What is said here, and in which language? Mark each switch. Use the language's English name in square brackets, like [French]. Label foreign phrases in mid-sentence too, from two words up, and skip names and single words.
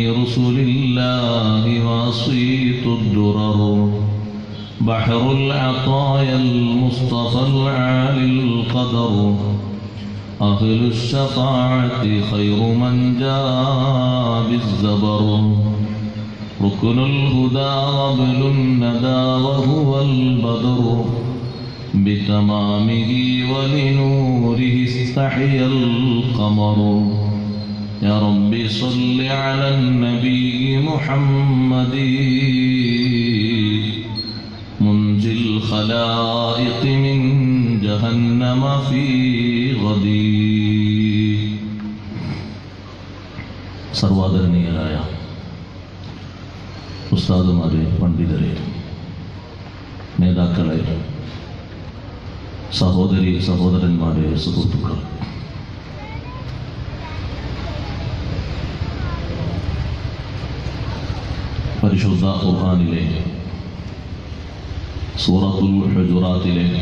[Arabic] رسل الله وصيت الدرر بحر العطايا المصطفى العالي القدر أهل الشفاعة خير من جاء بالزبر ركن الهدى وابل الندى وهو البدر بتمامه ولنوره استحيا القمر. يا رب صل على النبي محمد منجي الخلائق من جهنم في غدي. [Malayalam] സർവാദരണീയരായ ഉസ്താദുമാരെ, പണ്ഡിതരെ, നേതാക്കളെ, സഹോദരി സഹോദരന്മാരെ, സുഹൃത്തുക്കൾ, പരിശുദ്ധ ഖുർആനിലെ സൂറത്തുൽ ഹുജുറാത്തിലെ